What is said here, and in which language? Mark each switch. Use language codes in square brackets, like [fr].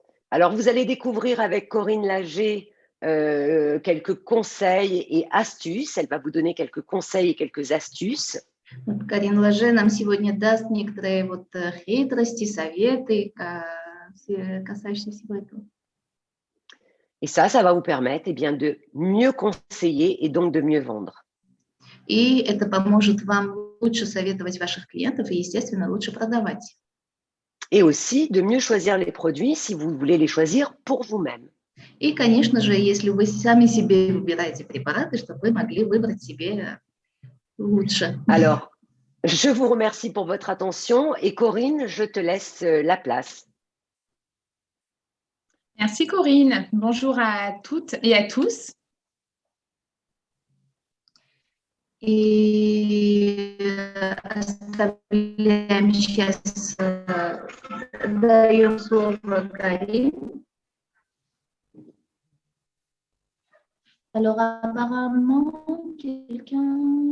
[fr] Alors, vous allez découvrir avec Corinne Lager quelques conseils et astuces. Elle va vous donner quelques conseils et quelques astuces. [ru] Карин Лаже нам сегодня даст некоторые хитрости, советы, касающиеся всего этого. [fr] Et ça va vous permettre de mieux conseiller et donc de mieux vendre. [ru] И это поможет вам лучше советовать ваших клиентов и, естественно, лучше продавать. [fr] Et aussi de mieux choisir les produits si vous voulez les choisir pour vous-même. [ru] И, конечно же, если вы сами себе выбираете препараты, чтобы вы могли выбрать себе лучше. [fr] Alors, je vous remercie pour votre attention et Corinne, je te laisse la place. Merci Corinne. Bonjour à toutes et à tous. [ru] И оставляем сейчас, даем слово Карине. [fr] Alors apparemment, quelqu'un